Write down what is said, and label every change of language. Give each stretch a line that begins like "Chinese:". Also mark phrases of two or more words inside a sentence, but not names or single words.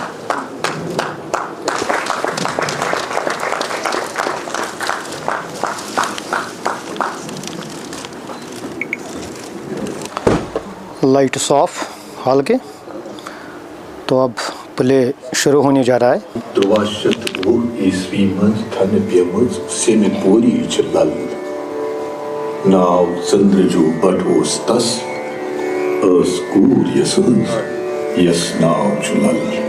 English: lights off
Hindi: हॉल के, तो अब प्ले शुरू होने जा रहा है।
Kashmiri: 300 ईस्वी मंज थन पेमज सेमे पोरी छ लल नाव चंद्रजू बट ओस तस अस कूर यसुंस यस नाव छ लल